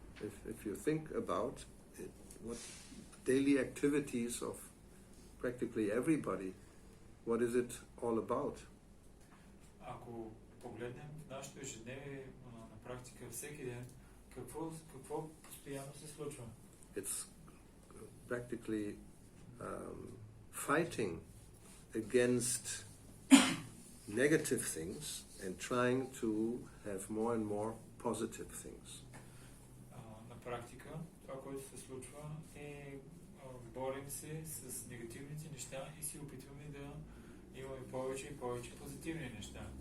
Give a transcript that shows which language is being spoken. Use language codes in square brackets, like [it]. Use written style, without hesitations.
[en] If you think about it, what daily activities of practically everybody, what is it all about? [bg] Ако погледнем в нашето ежедневие на практика всеки ден, какво постоянно се случва? [en] It's practically fighting against negative things and trying to have more and more positive things. [bg] На практика това, което се случва е борим се с негативните неща и се опитваме да имаме повече и повече позитивни неща.